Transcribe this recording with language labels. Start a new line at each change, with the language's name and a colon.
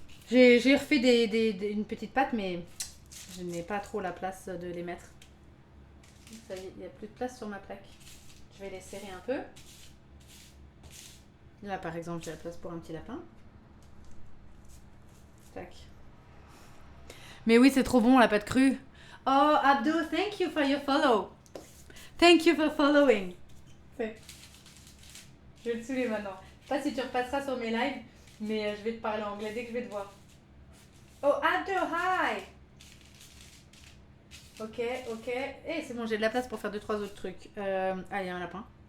French: J'ai refait une petite pâte, mais je n'ai pas trop la place de les mettre. Ça y est, il n'y a plus de place sur ma plaque. Je vais les serrer un peu. Là, par exemple, j'ai la place pour un petit lapin. Tac. Mais oui, c'est trop bon, la pâte crue.
English: Oh, Abdo, thank you for your follow. Thank you for following.
French: Ouais. Je vais le saouler maintenant. Je sais pas si tu repasseras sur mes lives, mais je vais te parler anglais dès que je vais te voir.
English: Oh, Abdo, hi.
French: Ok. Eh, c'est bon, j'ai de la place pour faire 2-3 autres trucs. Allez, un lapin.